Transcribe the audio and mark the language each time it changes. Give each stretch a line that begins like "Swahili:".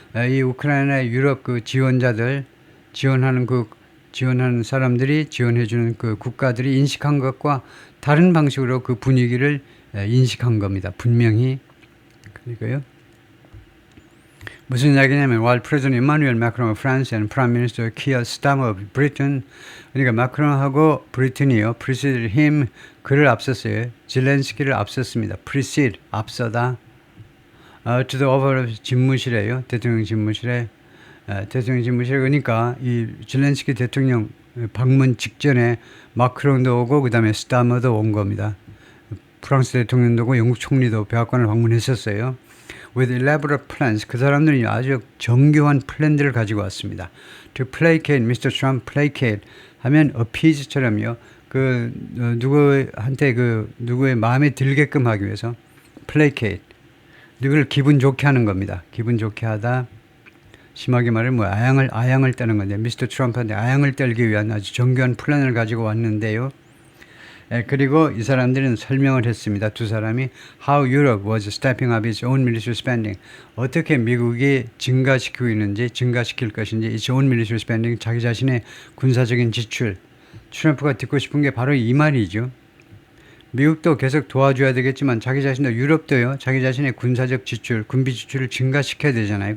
Korean: 이 우크라이나의 유럽 그 지원자들 지원하는 사람들이 지원해주는 그 국가들이 인식한 것과 다른 방식으로 그 분위기를 인식한 겁니다. 분명히. 그러니까요. 무슨 이야기냐면
English: while President Emmanuel Macron of France and Prime Minister Keir Starmer of Britain
Korean: 그러니까 마크론하고 브리튼이요.
English: preceded him
Korean: 그를 앞섰어요. 젤렌스키를 앞섰습니다. precede 앞서다.
English: to the Oval
Korean: 집무실에요. 대통령 집무실에 그러니까 이 젤렌스키 대통령 방문 직전에 마크론도 오고 그 다음에 스타머도 온 겁니다. 프랑스 대통령도 오고 영국 총리도 백악관을 방문했었어요.
English: With elaborate plans.
Korean: 그 사람들이 아주 정교한 플랜들을 가지고 왔습니다.
English: To placate Mr. Trump, placate 하면 appease처럼요.
Korean: 그 누구한테 누구의 마음에 들게끔 하기 위해서 placate. 누구를 기분 좋게 하는 겁니다. 기분 좋게 하다. 심하게 말하면 뭐 아양을 떠는 건데 미스터 트럼프한테 아양을 떨기 위한 아주 정교한 플랜을 가지고 왔는데요. 그리고 이 사람들은 설명을 했습니다. 두 사람이
English: How Europe was stepping up its own military spending.
Korean: 어떻게 미국이 증가시킬 것인지
English: its own military spending,
Korean: 자기 자신의 군사적인 지출. 트럼프가 듣고 싶은 게 바로 이 말이죠. 미국도 계속 도와줘야 되겠지만 자기 자신도 유럽도요. 자기 자신의 군사적 지출, 군비 지출을 증가시켜야 되잖아요.